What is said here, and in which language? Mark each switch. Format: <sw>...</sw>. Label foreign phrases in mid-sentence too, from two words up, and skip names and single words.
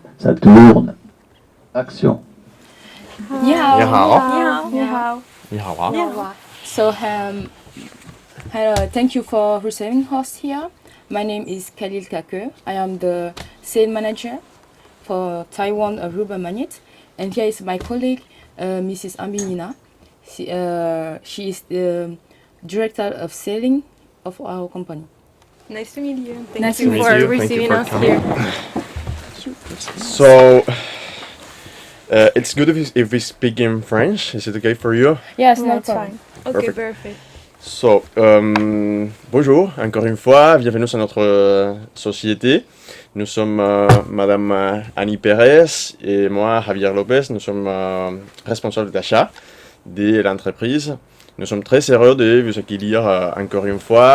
<fr>Ça tourne. Action.</fr> <zh>你好，你好，你好，你好啊。你好。</zh> <en>So, hello, thank you for receiving us here. My name is Khalil Kake. I am the sales manager for Taiwan Rubber Magnet, and here is my colleague, Mrs. Ambinina. She is the director of selling of our company. Nice to meet you. Nice Thank to you meet for you. receiving Thank you for us coming. here. So, it's good if we speak in French. Is it okay for you? Yes, Yeah, no it's problem. fine. Okay, Perfect. perfect. So,</en> <fr>bonjour, encore une fois, bienvenue sur notre société. Nous sommes Madame Annie Pérez et moi, Javier Lopez. Nous sommes responsables d'achat de l'entreprise. Nous sommes très heureux de vous accueillir encore une fois.</fr>